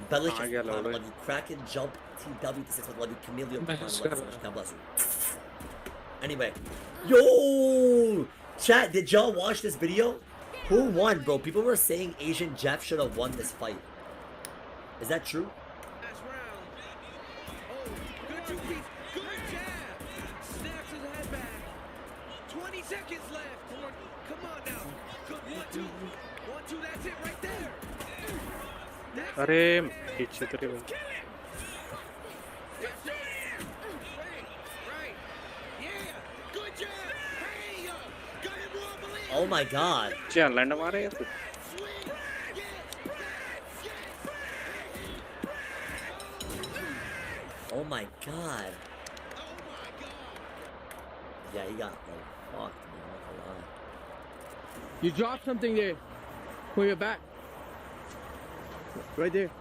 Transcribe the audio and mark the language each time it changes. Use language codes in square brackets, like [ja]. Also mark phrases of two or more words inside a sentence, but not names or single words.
[en] Bellish, I love you. Kraken, Jump, TW, the 6 months, I love you. Chameleon, God bless you. Anyway. Yo! Chat, did y'all watch this video? Who won, bro? People were saying Asian Jeff should have won this fight. Is that true? [hi] अरे पीछे तेरे भाई [en] Oh my god. [hi] क्या लैंड मारे यार [en] Oh my god. Yeah, he got like fucked, man. I'm not gonna lie. You dropped something there. Pull your back. Right there.